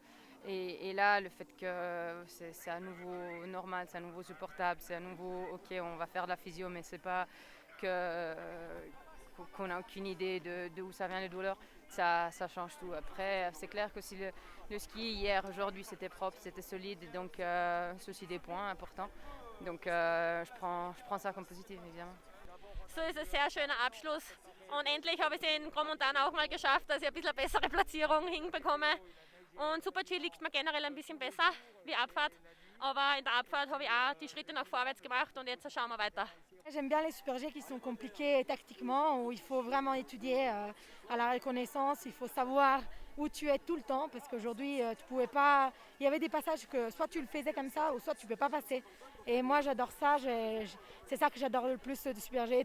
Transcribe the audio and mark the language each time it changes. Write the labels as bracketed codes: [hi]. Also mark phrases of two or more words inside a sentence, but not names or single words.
[fr] Et là, le fait que c'est à nouveau normal, c'est à nouveau supportable, c'est à nouveau ok, on va faire de la physio, mais c'est pas qu'on n'a aucune idée de où ça vient les douleurs, ça change tout. Après, c'est clair que si le ski hier, aujourd'hui, c'était propre, c'était solide, donc c'est aussi des points importants. Donc je prends ça comme positif, évidemment. [de] So ist ein sehr schöner Abschluss. Und endlich habe ich es in Gromontana auch mal geschafft, dass ich ein bisschen eine bessere Platzierung hinbekomme. Und Super-G liegt mir generell ein bisschen besser wie Abfahrt. Aber in der Abfahrt habe ich auch die Schritte nach vorwärts gemacht und jetzt schauen wir weiter. [fr] J'aime bien les Super G qui sont compliqués tactiquement, où il faut vraiment étudier à la reconnaissance, il faut savoir où tu es tout le temps, parce qu'aujourd'hui, tu pouvais pas... Il y avait des passages que soit tu le faisais comme ça, ou soit tu ne peux pas passer. Et moi, j'adore ça, c'est ça que j'adore le plus du Super G.